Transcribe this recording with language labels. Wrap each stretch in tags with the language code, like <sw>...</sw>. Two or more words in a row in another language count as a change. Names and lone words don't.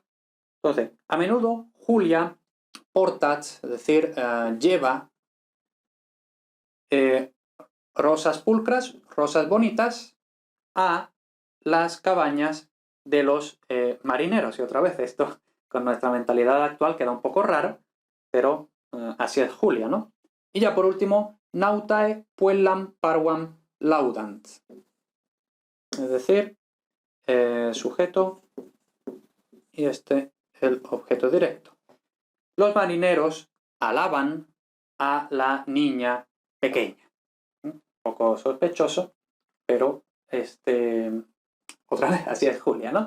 <es>Entonces, a menudo Julia portat, es decir, lleva rosas pulcras, rosas bonitas, a las cabañas de los marineros. Y otra vez esto, con nuestra mentalidad actual, queda un poco raro, pero así es Julia, ¿no? Y ya por último,</es> <la>nautae puellam parvam laudant.</la> <es>Es decir, sujeto y este el objeto directo. Los marineros alaban a la niña pequeña. Un poco sospechoso, pero otra vez, así es Julia, ¿no?</es>